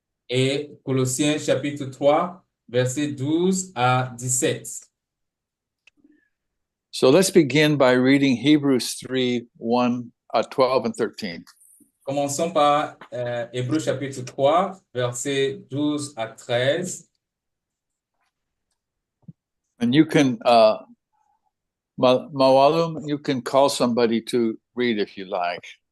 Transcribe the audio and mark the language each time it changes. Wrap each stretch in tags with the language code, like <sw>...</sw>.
<fr>Et Colossiens chapitre 3, verset 12 à 17.</fr> <en>So let's begin by reading Hebrews 3, 12 and 13.</en> <fr>Commençons par Hébreux chapitre 3, verset 12 à 13.</fr> <en>And you can, Mawalum, you can call somebody to read if you like,</en>